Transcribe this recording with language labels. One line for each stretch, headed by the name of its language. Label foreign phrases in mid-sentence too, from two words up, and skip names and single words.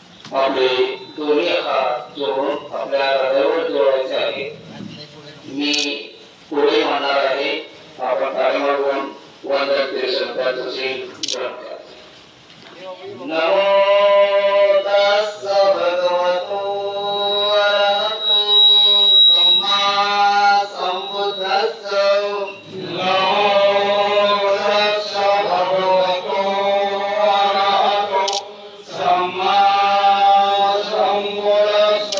Marathi: आपले दोन्ही हात जोडून आपल्या हृदयावर जोडायचे आहे. मी पुढे म्हणणार आहे, आपण ताली वाजवून वंदन कीर्तन त्याचं
Pali: नमो तस्स भगवतो अरहतो सम्मा संबुद्धस्स. नमो तस्स भगवतो अरहतो सम्मा संबुद्धस्स.